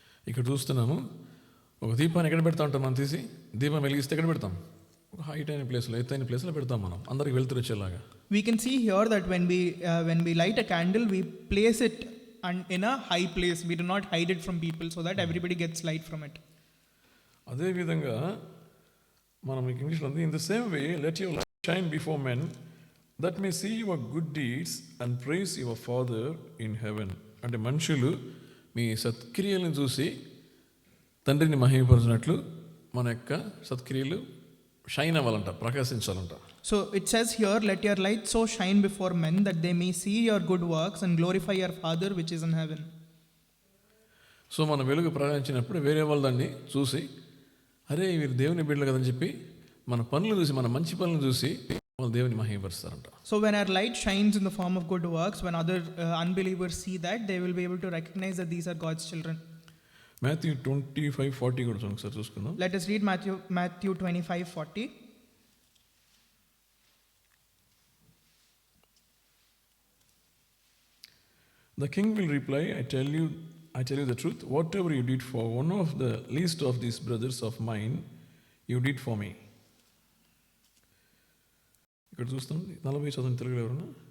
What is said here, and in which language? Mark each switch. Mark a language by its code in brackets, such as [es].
[te] ఇక్కడ చూస్తున్నాము, ఒక దీపాన్ని ఎక్కడ పెడతా ఉంటాం మనం తీసి, దీపం వెలిగిస్తే ఎక్కడ పెడతాం? ఒక హైట్ అయిన ప్లేస్లో, ఎత్తైన ప్లేస్లో పెడతాం మనం, అందరికి వెళ్తురు వచ్చేలాగా. [en] We can see here that when we light a candle, we place it in a high place. We do not hide it from people so that everybody gets light from it. [te] అదేవిధంగా మనం ఇంగ్లీష్లో ఉంది, [en] In the same way let your light shine before men that may see your good deeds and praise your father in heaven. [te] అంటే మనుషులు మీ సత్క్రియలను చూసి తండ్రిని మహిమపరచినట్లు మన యొక్క సత్క్రియలు shine అవ్వాలంట, ప్రకాశించాలంట. [en] So it says here, let your light so shine before men that they may see your good works and glorify your Father which is in heaven. [te] So మన వెలుగు ప్రకాశించినప్పుడు వేరే వాళ్ళు దాన్ని చూసి, అరే వీరు దేవుని బిడ్డలు కదని చెప్పి మన పనులు చూసి, మన మంచి పనులు చూసి వాళ్ళు దేవుని మహిమపరుస్తారంట. [en] So when our light shines in the form of good works, when other unbelievers see that, they will be able to recognize that these are God's children. [te] Matthew 25:40 కూడా ఒకసారి చూసుకుందాం. [en] Let us read Matthew 25:40. The king will reply, I tell you the truth, whatever you did for one of the least of these brothers of mine, you did for me. [te] ఇక్కడ చూస్తాం 40 చదవండి తెలుగులో ఎవరన్నా.